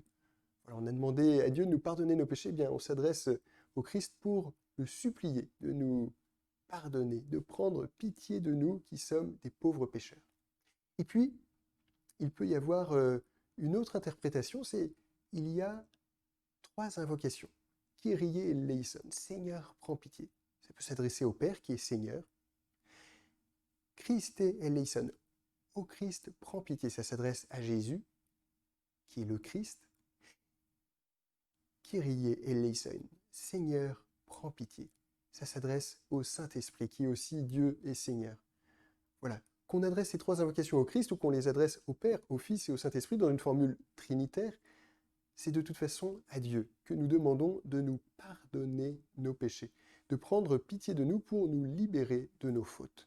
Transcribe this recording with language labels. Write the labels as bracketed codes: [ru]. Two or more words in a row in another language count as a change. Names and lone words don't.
[fr] Voilà, on a demandé à Dieu de nous pardonner nos péchés, eh bien on s'adresse au Christ pour le supplier de nous pardonner, de prendre pitié de nous qui sommes des pauvres pécheurs. Et puis, il peut y avoir une autre interprétation, c'est il y a trois invocations. [el] Κύριε ἐλέησον, [fr] Seigneur, prends pitié. Ça peut s'adresser au Père qui est Seigneur. [el] Χριστὲ ἐλέησον, [fr] ô Christ, prends pitié. Ça s'adresse à Jésus, qui est le Christ. [el] Κύριε ἐλέησον, [fr] Seigneur, prends pitié. Ça s'adresse au Saint-Esprit, qui est aussi Dieu et Seigneur. Voilà. Qu'on adresse ces trois invocations au Christ ou qu'on les adresse au Père, au Fils et au Saint-Esprit dans une formule trinitaire, c'est de toute façon à Dieu que nous demandons de nous pardonner nos péchés, de prendre pitié de nous pour nous libérer de nos fautes.